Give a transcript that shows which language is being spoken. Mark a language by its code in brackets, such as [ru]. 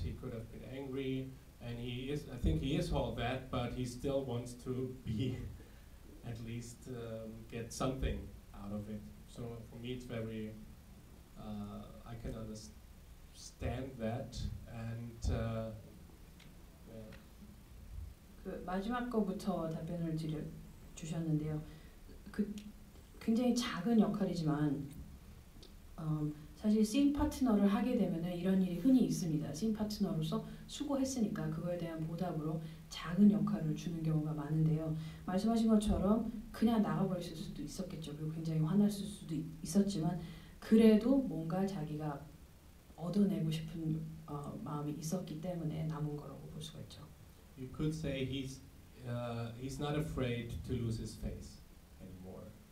[en] He could have been angry, and I think he is all that, but he still wants to be, at least get something out of it. So for me, it's very. I can understand that, and. Yeah. [ko] 그 마지막 거부터 답변을 주셨는데요. 그 굉장히 작은 역할이지만 사실 씬 파트너를 하게 되면은 이런 일이 흔히 있습니다. 씬 파트너로서 수고했으니까 그거에 대한 보답으로 작은 역할을 주는 경우가 많은데요. 말씀하신 것처럼 그냥 나가버렸을 수도 있었겠죠. 그리고 굉장히 화났을 수도 있었지만 그래도 뭔가 자기가 얻어내고 싶은 마음이 있었기 때문에 남은 거라고 볼 수가 있죠. [en] You could say he's not afraid to lose his face anymore.